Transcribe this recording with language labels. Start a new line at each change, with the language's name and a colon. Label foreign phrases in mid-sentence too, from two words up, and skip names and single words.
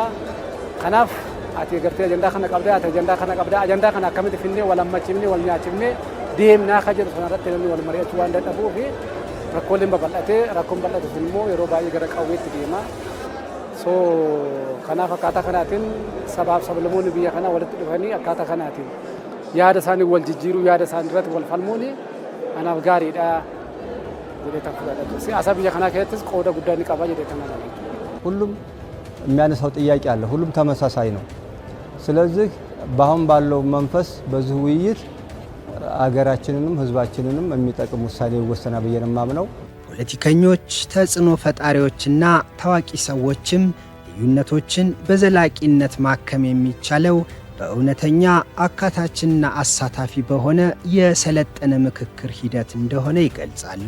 Oromo: Kanaaf ati gartee ajandaa kana qabdaa ati ajandaa kana qabdaa ajandaa kana akkamitti finnee wal hammachiifnee wal nyaachifnee deemnaa ka jedhu sanarratti namni wal mari'achuu waan dadhabuu fi rakkooleen babal'atee rakkoon bal'atu sun immoo yeroo baay'ee gara qawweetti deema. So kanaaf akkaataa kanaatiin sabaaf sablammoonni biyya kanaa walitti dhufanii akkaataa kanaatiin yaada isaanii wal jijjiiruu yaada isaanii irratti wal falmuun anaaf gaariidha jedhee kan fudhadhatu. Siyaasa biyya kanaa keessattis qooda guddaa ni qaba jedhee kan amanatu.
Amharic: ሁሉም የሚያነሳው ጥያቄ አለ። ሁሉም ተመሳሳይ ነው። ስለዚህ በአሁን ባለው መንፈስ በዚህ ውይይት አገራችንንም ህዝባችንንም የሚጠቅም ውሳኔ ይወሰናል ብዬ ነው የማምነው። ፖለቲከኞች፣ ተጽዕኖ ፈጣሪዎችና ታዋቂ ሰዎችም ልዩነቶችን በዘላቂነት ማከም የሚቻለው በእውነተኛ አካታችና አሳታፊ በሆነ የሰለጠነ ምክክር ሂደት እንደሆነ ይገልጻሉ።